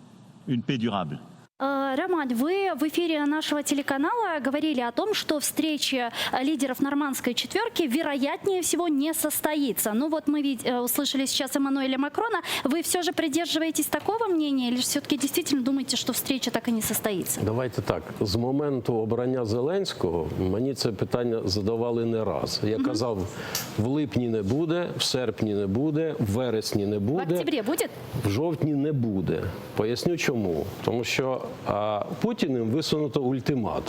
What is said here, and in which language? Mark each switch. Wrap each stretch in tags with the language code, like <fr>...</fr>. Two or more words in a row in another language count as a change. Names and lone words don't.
<ru>Роман, вы в эфире нашего телеканала говорили о том, что встреча лидеров нормандской четверки вероятнее всего не состоится. Ну вот мы услышали сейчас Эммануэля Макрона. Вы все же придерживаетесь такого мнения или все-таки действительно думаете, что встреча так и не состоится? Давайте так.</ru> <uk>З моменту обрання Зеленського мені це питання задавали не раз. Я казав, в липні не буде, в серпні не буде, в вересні не буде.</uk> <ru>В октябре буде?</ru> <uk>В жовтні не буде. Поясню чому. Тому що Путіним висунуто ультиматум.</uk>